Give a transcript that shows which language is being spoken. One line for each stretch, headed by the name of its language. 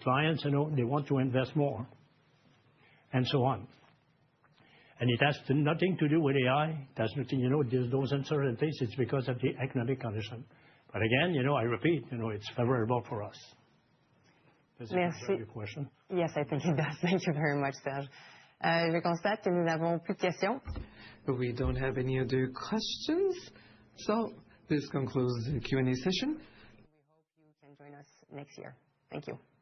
English: Clients, they want to invest more. And so on. And it has nothing to do with AI. It has nothing, those uncertainties, it's because of the economic condition. But again, I repeat, it's favorable for us. Does it answer your question? Yes, I think it does. Thank you very much, Serge.
French: Je constate que nous n'avons plus de questions.
English: We don't have any other questions. So this concludes the Q&A session. We hope you can join us next year. Thank you.